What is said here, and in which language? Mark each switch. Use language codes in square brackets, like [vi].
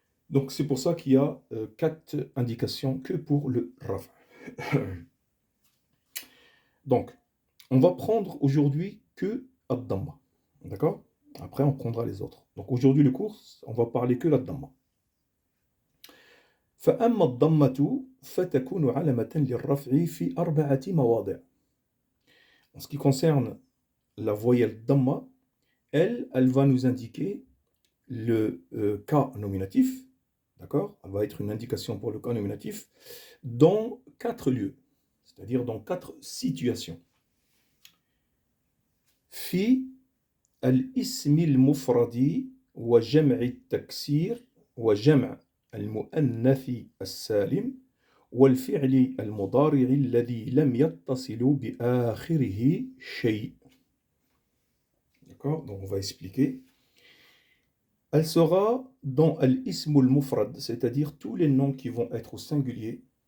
[fr] Donc c'est pour ça qu'il y a 4 indications que pour le raf'. Donc, on va prendre aujourd'hui que ad-damma. D'accord? Après, on prendra les autres. Donc aujourd'hui, le cours, on va parler que l'ad-damma. [ar] فأما الضمة فتكون علامة للرفع في 4 مواضع. [fr] En ce qui concerne la voyelle damma, elle va nous indiquer le cas nominatif, d'accord? Elle va être une indication pour le cas nominatif dans 4 lieux, c'est-à-dire dans 4 situations. [ar] في الاسم المفرد وجمع التكسير وجمع المؤنث السالم والفعل المضارع الذي لم يتصل بآخره شيء. [fr] D'accord? Donc on va expliquer. Elle sera dans al-ism al-mufrad, c'est-à-dire tous les noms qui vont être au singulier.